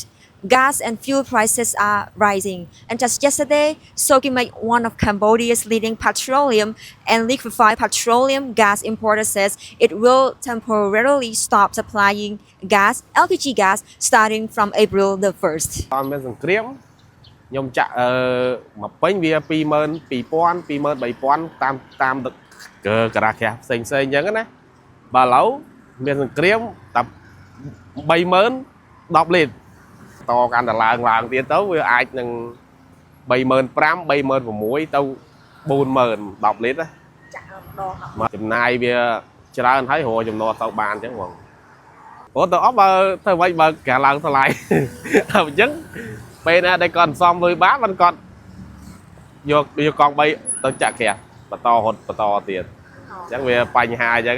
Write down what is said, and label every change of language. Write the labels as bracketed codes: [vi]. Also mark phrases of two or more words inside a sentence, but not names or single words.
[en] Gas and fuel prices are rising, and just yesterday, Sokimek, one of Cambodia's leading petroleum and liquefied petroleum gas importers, says it will temporarily stop supplying gas, LPG gas, starting from April the 1st. [km] ខ្ញុំចាក់មកពេញវា22000 23000តាមការ៉ាខាផ្សេងៗអញ្ចឹងណាបើឥឡូវមានសង្គ្រាមតែ 30000 10លីត្រតកាន់តែឡើងទៀតទៅវាអាចនឹង35000 36000ទៅ40000 10លីត្រចាក់ម្ដងមកចំណាយវាច្រើនហើយរកចំណូលទៅបានអញ្ចឹងបងព្រោះទៅអស់បើធ្វើវិញបើកាឡើងថ្លៃតែអញ្ចឹងពេលណាដែលគាត់សំលុយបានមិនគាត់យកកង់3ទៅចាក់ក្រាស់បន្តរត់បន្តទៀតអញ្ចឹងវាបញ្ហាអញ្ចឹង